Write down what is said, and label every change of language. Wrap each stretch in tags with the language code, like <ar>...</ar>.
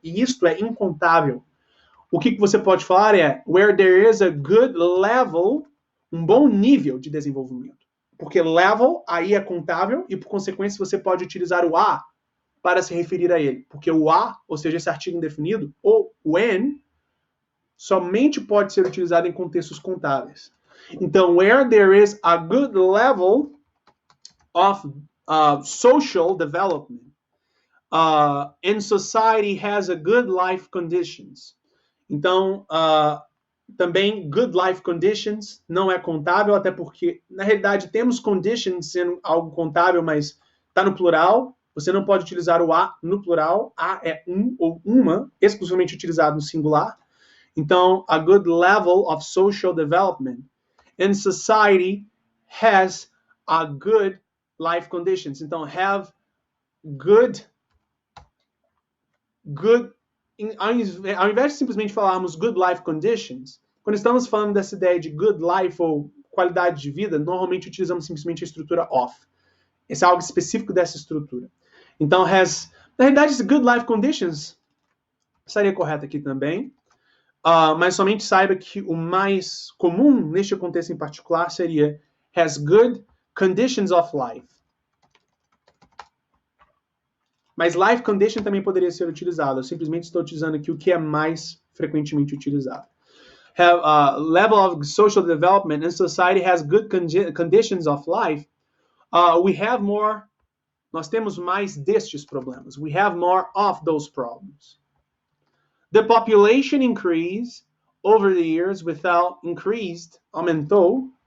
<pt>E isto é incontável. O que você pode falar é</pt> <en>where there is a good level,</en> <pt>um bom nível de desenvolvimento. Porque level aí é contável e, por consequência, você pode utilizar o a para se referir a ele. Porque o a, ou seja, esse artigo indefinido, ou when, somente pode ser utilizado em contextos contáveis.</pt> <en>Então, where there is a good level of social development and society has a good life conditions.</en> <pt>Então, também good life conditions não é contável, até porque, na realidade, temos conditions sendo algo contável, mas está no plural. Você não pode utilizar o a no plural. A é um ou uma, exclusivamente utilizado no singular.</pt> <en>Então, a good level of social development and society has a good life conditions.</en> <pt>Então, have good, ao invés de simplesmente falarmos</pt> <en>good life conditions,</en> <pt>quando estamos falando dessa ideia de good life ou qualidade de vida, normalmente utilizamos simplesmente a estrutura of. Esse é algo específico dessa estrutura. Então, has, na realidade, esse good life conditions estaria correto aqui também, mas somente saiba que o mais comum neste contexto em particular seria</pt> <en>has good conditions of life.</en> <pt>Mas life condition também poderia ser utilizado. Eu simplesmente estou utilizando aqui o que é mais frequentemente utilizado.</pt> <en>Have level of social development and society has good conditions of life. We have more.</en> <pt>Nós temos mais destes problemas.</pt> <en>We have more of those problems. The population increased over the years without increased,</en> <pt>aumentou.</pt>